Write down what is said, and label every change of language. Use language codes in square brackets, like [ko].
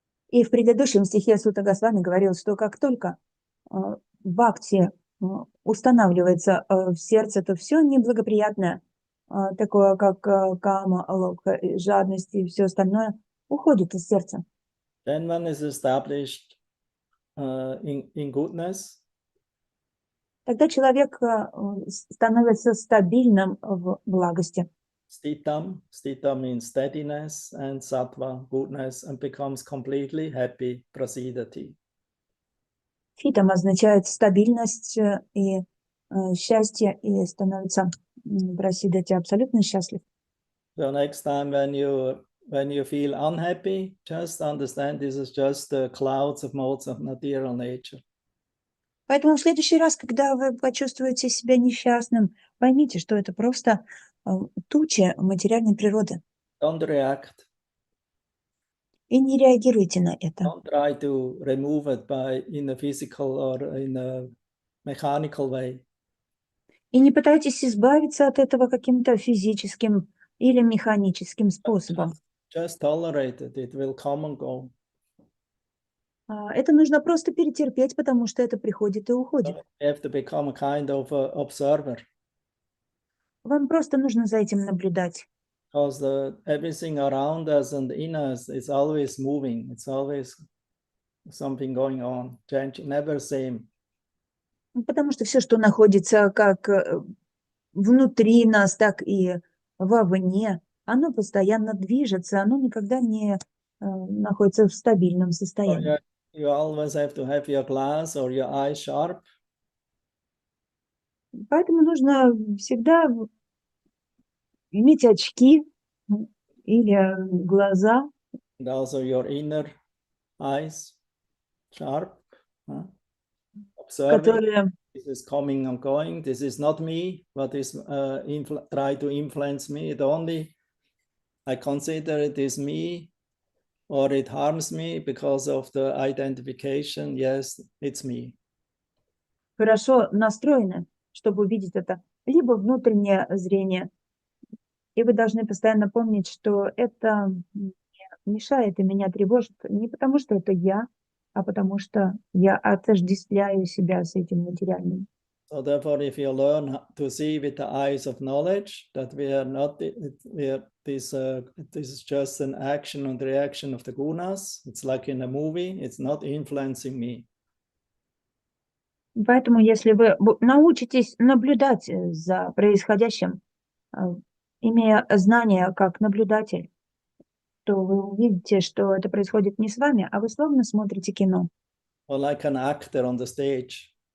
[ru] И в предыдущем стихе Сутта Госвами говорил, что как только бхакти устанавливается в сердце, то все неблагоприятное, такое как кама, лобха, жадность и все остальное, уходит из сердца. [en] Then one is established in goodness. [ru] Тогда человек становится стабильным в благости. [en] Stitam means steadiness, and sattva, goodness, and becomes completely happy, prasidati. [ru] Фитам означает стабильность и счастье, и становится прасидати абсолютно счастлив. [en] So next time when you feel unhappy, just understand this is just the clouds of modes of material nature. [ru] Поэтому в следующий раз, когда вы почувствуете себя несчастным, поймите, что это просто тучи материальной природы. [en] Don't react. [ru] И не реагируйте на это. [en] Don't try to remove it in a physical or in a mechanical way. [ru] И не пытайтесь избавиться от этого каким-то физическим или механическим способом. [en] Just tolerate it. It will come and go. [ru] Это нужно просто перетерпеть, потому что это приходит и уходит. [en] You have to become a kind of observer. [ru] Вам просто нужно за этим наблюдать. [en] Because everything around us and in us is always moving. It's always something going on, changing, never same. [ru] Потому что все, что находится как внутри нас, так и вовне, оно постоянно движется, оно никогда не находится в стабильном состоянии. [en] You always have to have your glass or your eye sharp. [ru] Поэтому нужно всегда иметь очки или глаза. [en] And also your inner eyes sharp. Observing this is coming and going. This is not me. What is try to influence me? I consider it is me. or it harms me because of the identification, yes, it's me. [ru] Хорошо настроены, чтобы увидеть это, либо внутреннее зрение. И вы должны постоянно помнить, что это мешает и меня тревожит не потому, что это я, а потому что я отождествляю себя с этим материальным. [en] So therefore, if you learn to see with the eyes of knowledge that we are not, this is just an action and reaction of the gunas. It's like in a movie. It's not influencing me. [ru] Поэтому, если вы научитесь наблюдать за происходящим, имея знания как наблюдатель, то вы увидите, что это происходит не с вами, а вы словно смотрите кино. [en] Or like an actor on the stage.